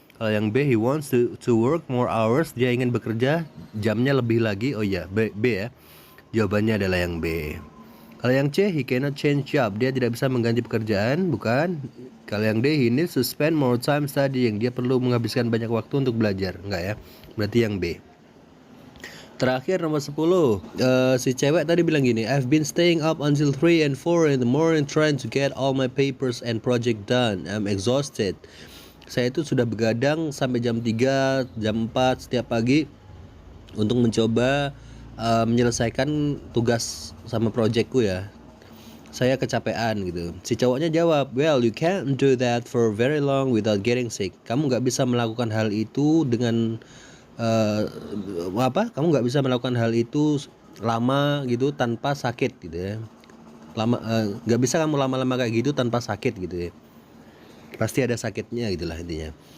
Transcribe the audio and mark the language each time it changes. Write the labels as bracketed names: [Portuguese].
[Indonesian] Kalau yang B, [English] he wants to work more hours, [Indonesian] dia ingin bekerja jamnya lebih lagi. Oh iya, B ya. Jawabannya adalah yang B. Kalau yang C, [English] he cannot change job. [Indonesian] Dia tidak bisa mengganti pekerjaan, bukan. Kalau yang D, [English] he needs to spend more time studying. [Indonesian] Dia perlu menghabiskan banyak waktu untuk belajar. Enggak ya. Berarti yang B. Terakhir nomor 10. Si cewek tadi bilang gini, [English] I've been staying up until 3 and 4 in the morning trying to get all my papers and project done. I'm exhausted. [Indonesian] Saya itu sudah begadang sampai jam 3, jam 4 setiap pagi untuk mencoba menyelesaikan tugas sama projectku ya. Saya kecapean gitu. Si cowoknya jawab, [English] well, you can't do that for very long without getting sick. [Indonesian] Kamu nggak bisa melakukan hal itu dengan Kamu nggak bisa melakukan hal itu lama gitu tanpa sakit gitu ya. Nggak bisa kamu lama-lama kayak gitu tanpa sakit gitu ya. Pasti ada sakitnya gitulah intinya.